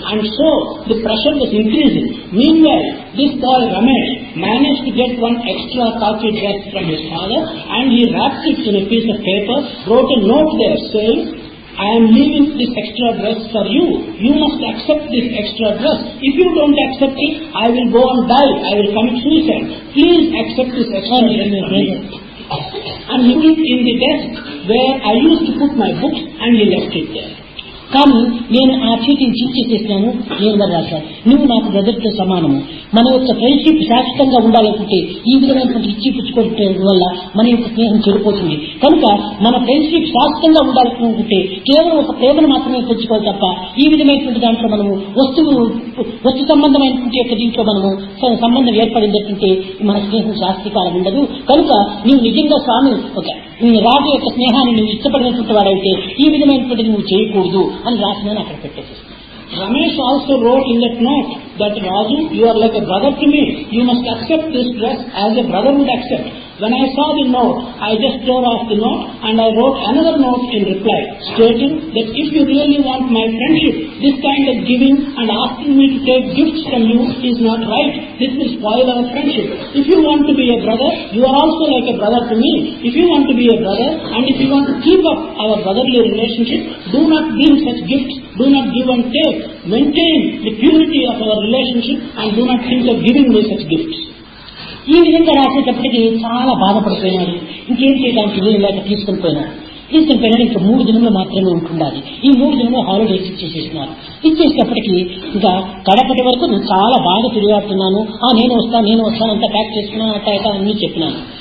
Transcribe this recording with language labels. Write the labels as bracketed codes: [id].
[en] And so the pressure was increasing. Meanwhile, this boy Ramesh managed to get 1 extra khaki dress from his father, and he wrapped it in a piece of paper, wrote a note there saying, I am leaving this extra dress for you. You must accept this extra dress. If you don't accept it, I will go and die. I will commit suicide. Please accept this extra dress for me. And he put it in the desk where I used to put my books, and he left it there. [te] కానీ నేను ఆ చీటీని చేసేసినాను. నేను మరి రాశాను, నువ్వు నాకు బ్రదర్తో సమానము, మన యొక్క ఫ్రెండ్షిప్ శాశ్వతంగా ఉండాలనుకుంటే ఈ విధమైనటువంటి ఇచ్చి పుచ్చుకోవడం వల్ల మన యొక్క స్నేహం చెడిపోతుంది. కనుక మన ఫ్రెండ్షిప్ శాశ్వతంగా ఉండాలనుకుంటే కేవలం ఒక ప్రేమను మాత్రమే పెంచుకోవాలి తప్ప ఈ విధమైనటువంటి దాంట్లో మనము వస్తు సంబంధమైనటువంటి యొక్క దీంట్లో మనము సంబంధం ఏర్పడిందంటే మన స్నేహం శాశ్వతకాలం ఉండదు. కనుక నీవు నిజంగా స్వామి రాజు యొక్క స్నేహాన్ని నువ్వు ఇష్టపడినటువంటి వాడైతే ఈ విధమైనటువంటి నువ్వు చేయకూడదు అని రాసిన అక్కడ పెట్టేసి. [en] Ramesh also wrote in that note that Raju, you are like a brother to me. You must accept this dress as a brother would accept. When I saw the note, I just tore off the note and I wrote another note in reply, stating that if you really want my friendship, this kind of giving and asking me to take gifts from you is not right. This will spoil our friendship. If you want to be a brother, you are also like a brother to me. If you want to be a brother and if you want to keep up our brotherly relationship, do not bring such gifts. Do not give and take. Maintain the purity of our relationship and do not think of giving me such gifts. [te] ఈ విధంగా రాసేటప్పటికి చాలా బాధపడిపోయినాడు. ఇంకేం చేయడానికి వీలు లేక తీసుకుని పోయినాడు. ఇంకా 3 దినములు మాత్రమే ఉంటుండాలి. ఈ 3 దినములు హాలిడేస్ ఇచ్చేసేసినారు. ఇచ్చేసేటప్పటికి ఇంకా కడపటి వరకు నేను చాలా బాగా తిరిగాడుతున్నాను, నేను వస్తాను అంతా ప్యాక్ చేసుకున్నాను, అట్టా అన్నీ చెప్పినాను.